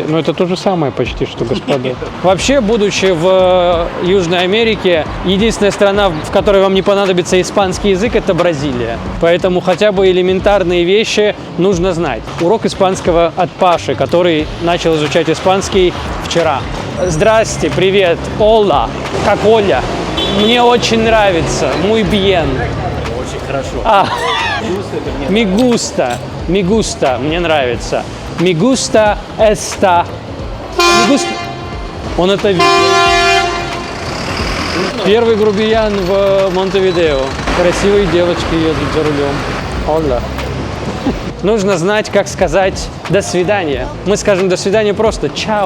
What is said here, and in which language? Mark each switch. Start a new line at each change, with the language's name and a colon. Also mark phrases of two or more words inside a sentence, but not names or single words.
Russian: Но это то же самое почти, что, господа. Вообще, будучи в Южной Америке, единственная страна, в которой вам не понадобится испанский язык, это Бразилия. Поэтому хотя бы элементарные вещи нужно знать. Урок испанского от Паши, который начал изучать испанский вчера. Здрасте, привет, Ола, как Оля. Мне очень нравится,
Spanish: muy bien.
Russian: Очень хорошо.
Spanish: Me gusta,
Russian: мне нравится.
Spanish: Me gusta esta.
Russian: Он это видел. Первый грубиян в Монтевидео. Красивые девочки едут за рулем. Оля. Нужно знать, как сказать «до свидания». Мы скажем «до свидания» просто «чао».